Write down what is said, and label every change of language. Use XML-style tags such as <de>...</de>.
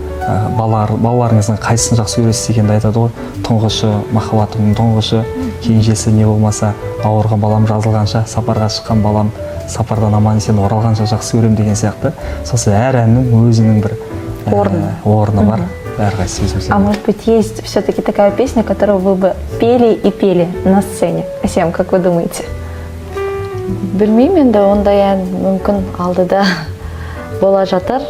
<kk>Балаларыңыздың қайсысын жақсы көресіз дегенді айтады ғой. Тұңғышы махаббатымның тұңғышы, кенжесі не болмаса, ауырған балам жазылғанша, сапарға шыққан балам сапардан аман-есен оралғанша жақсы көрем деген сияқты. Сосын әр әннің өзінің бір орны бар.</kk> <ru>А может быть, есть все-таки такая песня, которую вы бы пели и пели на сцене? Асем, как вы думаете?</ru> <kk>Білмеймін, енді ондай ән мүмкін алдыда бола жатар.</kk>